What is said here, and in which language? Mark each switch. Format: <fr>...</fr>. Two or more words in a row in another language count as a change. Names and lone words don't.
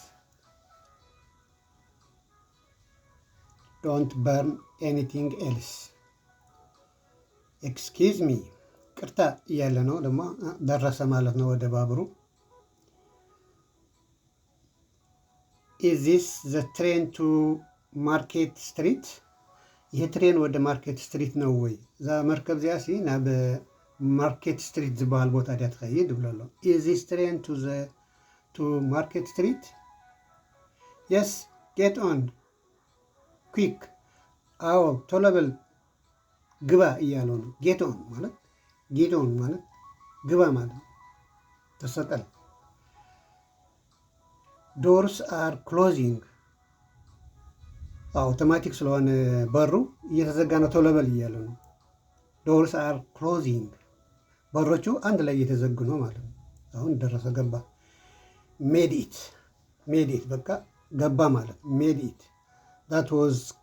<en>Don't burn anything else excuse me</en> <am>ቅርታ እያለ ነው። ደግሞ ደረሰ ማለት ነው ወደ ባቡሩ።</am> <en>Is this the train to Market Street</en> <am>ይህ ትሬን ወደ ማርኬት ስትሪት ነው ወይ?</am> <ti>እዛ መርከብ እዚኣ ሲ ናብ ማርኬት ስትሪት ዝበሃል ቦታ ዲያ ትኸይድ ይብሎ ኣሎ።</ti> <en>Is this train to Market Street yes get on quick</en> <am>አዎ ቶሎ በል ግባ እያለው ነው።</am> <en>Get on</en> <ti>ማለት</ti> <am>ግባ ማለት ነው። ተሰቀል።</am> <en>Doors are closing</en> <am>አውቶማቲክ ስለሆነ በሩ እየተዘጋ ነው። ቶሎ በል እያለ ነው።</am> <en>Doors are closing</en> <am>በሮቹ አንድ ላይ እየተዘጉ ነው ማለት ነው። አሁን ደረሰ ገባ።</am> <en>Made it</en> <am>በቃ ገባ ማለት</am> <en>Made it that was</en>